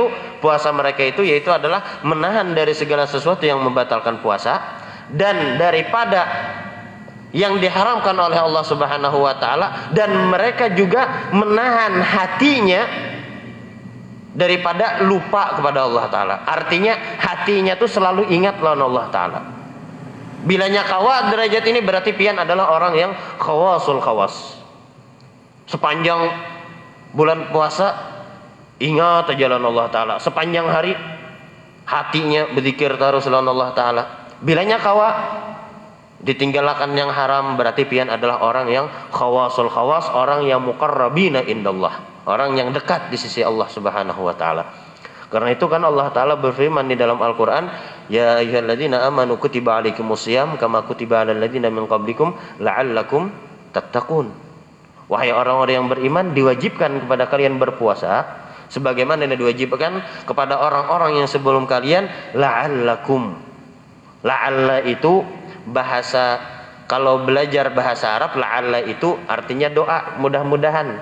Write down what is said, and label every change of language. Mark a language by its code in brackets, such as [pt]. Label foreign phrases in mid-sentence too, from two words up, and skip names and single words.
[id] Puasa mereka itu yaitu adalah menahan dari segala sesuatu yang membatalkan puasa dan daripada yang diharamkan oleh Allah [ar] سبحانه وتعالى, [id] dan mereka juga menahan hatinya daripada lupa kepada Allah Ta'ala. [bjn] Artinya hatinya tuh selalu ingat lawan Allah Ta'ala. Bilanya kawa derajat ini berarti pian adalah orang yang [ar] خواص الخواص. [bjn] Sepanjang bulan puasa ingat aja lawan Allah Ta'ala. Sepanjang hari hatinya berzikir terus lawan Allah Ta'ala. Bilanya kawa ditinggalkan yang haram berarti pian adalah orang yang [ar] خواص الخواص, [bjn] orang yang [ar] مقربين عند الله, [id] orang yang dekat di sisi Allah [ar] سبحانه وتعالى. [id] Karena itu kan Allah Ta'ala berfirman di dalam Al-Quran, [ar] يا أيها الذين آمنوا كتب عليكم الصيام كما كتب على الذين من قبلكم لعلكم تتقون. [id] Wahai orang-orang yang beriman, diwajibkan kepada kalian berpuasa Sebagaimana yang diwajibkan kepada orang-orang yang sebelum kalian, la'allakum. La'alla itu bahasa, kalau belajar bahasa Arab, la'alla itu artinya doa, mudah-mudahan.